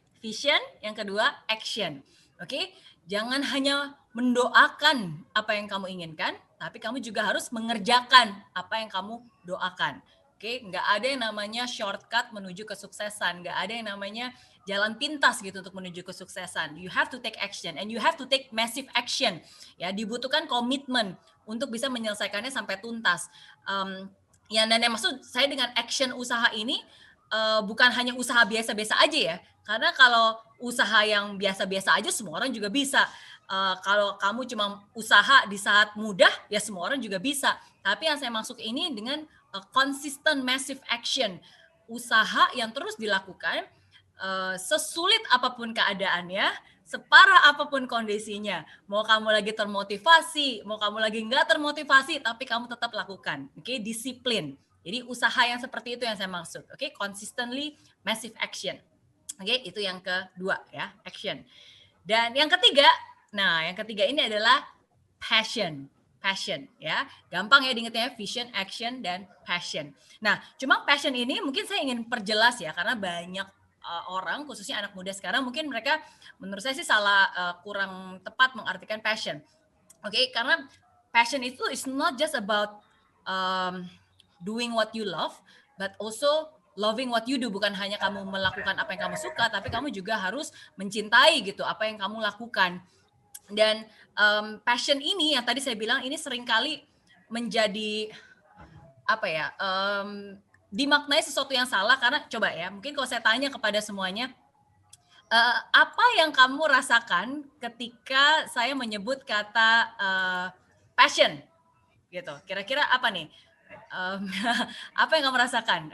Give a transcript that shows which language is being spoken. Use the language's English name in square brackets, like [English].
[Indonesian] Vision, yang kedua action. Oke, jangan hanya mendoakan apa yang kamu inginkan, tapi kamu juga harus mengerjakan apa yang kamu doakan. Oke, nggak ada yang namanya shortcut menuju kesuksesan, nggak ada yang namanya jalan pintas gitu untuk menuju kesuksesan. [English] You have to take action and you have to take massive action. [Indonesian] Ya, dibutuhkan komitmen untuk bisa menyelesaikannya sampai tuntas. Ya, dan yang maksud saya dengan action usaha ini bukan hanya usaha biasa-biasa aja ya. Karena kalau usaha yang biasa-biasa aja semua orang juga bisa. Kalau kamu cuma usaha di saat mudah, ya semua orang juga bisa. Tapi yang saya maksud ini dengan [English] consistent massive action, [Indonesian] usaha yang terus dilakukan sesulit apapun keadaannya, separah apapun kondisinya. Mau kamu lagi termotivasi, mau kamu lagi nggak termotivasi, tapi kamu tetap lakukan. Oke, disiplin. Jadi usaha yang seperti itu yang saya maksud. [English] Oke, consistently massive action. [Indonesian] Oke, itu yang kedua ya, action. Dan yang ketiga ini adalah passion ya. Gampang ya diingatnya, vision, action, dan passion. Nah, cuma passion ini mungkin saya ingin perjelas ya, karena banyak orang, khususnya anak muda sekarang, mungkin mereka menurut saya sih salah, kurang tepat mengartikan passion. Oke, karena passion itu [English] is not just about doing what you love, but also loving what you do. [Indonesian] Bukan hanya kamu melakukan apa yang kamu suka, tapi kamu juga harus mencintai gitu apa yang kamu lakukan. Dan passion ini yang tadi saya bilang ini seringkali menjadi apa ya, dimaknai sesuatu yang salah. Karena coba ya, mungkin kalau saya tanya kepada semuanya, apa yang kamu rasakan ketika saya menyebut kata passion gitu, kira-kira apa nih? Apa yang kamu rasakan?